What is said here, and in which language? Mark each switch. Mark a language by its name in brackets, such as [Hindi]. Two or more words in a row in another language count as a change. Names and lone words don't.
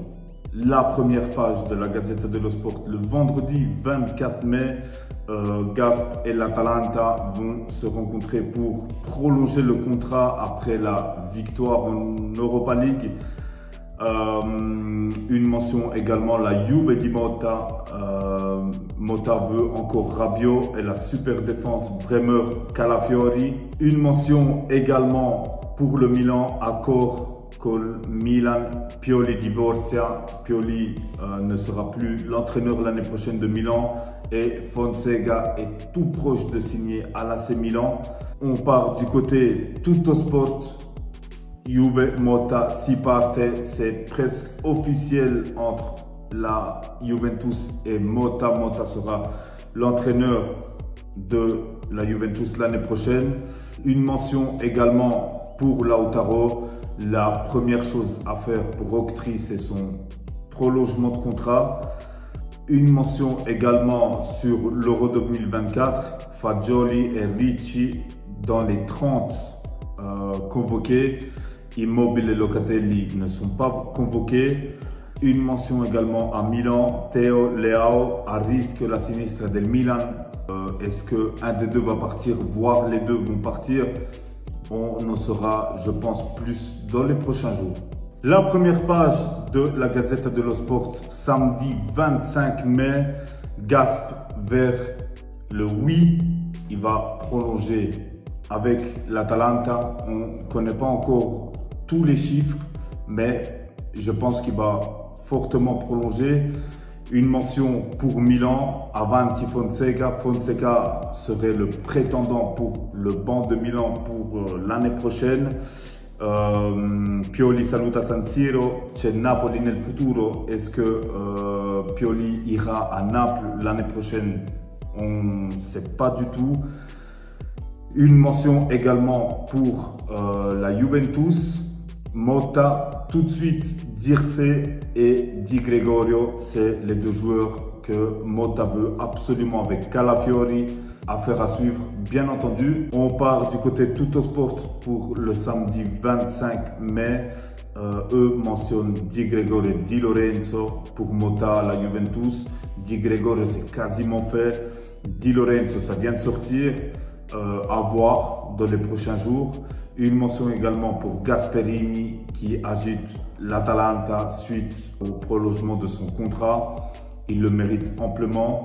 [French] La première page de la Gazzetta dello Sport, le vendredi 24 mai, Gasp et l'Atalanta vont se rencontrer pour prolonger le contrat après la victoire en Europa League. Une mention également, la Juve di Motta. Motta veut encore Rabiot et la super défense Bremer Calafiori. Une mention également pour le Milan, accord [Italian] col Milan, Pioli divorzia. [French] Pioli ne sera plus l'entraîneur l'année prochaine de Milan et Fonseca est tout proche de signer à l'AC Milan. On part du côté Tuttosport. [Italian] Juve, Motta, si parte, [French] c'est presque officiel entre la Juventus et Motta. Motta sera l'entraîneur de la Juventus l'année prochaine. Une mention également pour Lautaro. La première chose à faire pour Octree, c'est son prolongement de contrat. Une mention également sur l'Euro 2024. Fagioli et Ricci dans les 30 convoqués. Immobile et Locatelli ne sont pas convoqués. Une mention également à Milan, Theo Leao à risque [Italian] la sinistra del Milan. [French] Est-ce qu'un des deux va partir, voire les deux vont partir? On en saura, je pense, plus dans les prochains jours. La première page de la Gazzetta dello Sport, samedi 25 mai, Gasp vers le oui. Il va prolonger avec l'Atalanta. On ne connaît pas encore tous les chiffres, mais je pense qu'il va fortement prolonger. Une mention pour Milan, Avanti Fonseca. Fonseca serait le prétendant pour le banc de Milan pour l'année prochaine. [Italian] Pioli saluta San Siro, c'è Napoli nel futuro. [French] Est-ce que Pioli ira à Naples l'année prochaine? On ne sait pas du tout. Une mention également pour la Juventus. Motta, tout de suite, Dirce et Di Gregorio, c'est les deux joueurs que Motta veut absolument avec Calafiori. Affaire à suivre, bien entendu. On part du côté Tuttosport pour le samedi 25 mai. Eux mentionnent Di Gregorio et Di Lorenzo pour Motta, la Juventus. Di Gregorio, c'est quasiment fait. Di Lorenzo, ça vient de sortir. À voir dans les prochains jours. Une mention également pour Gasperini qui agite l'Atalanta suite au prolongement de son contrat. Il le mérite amplement.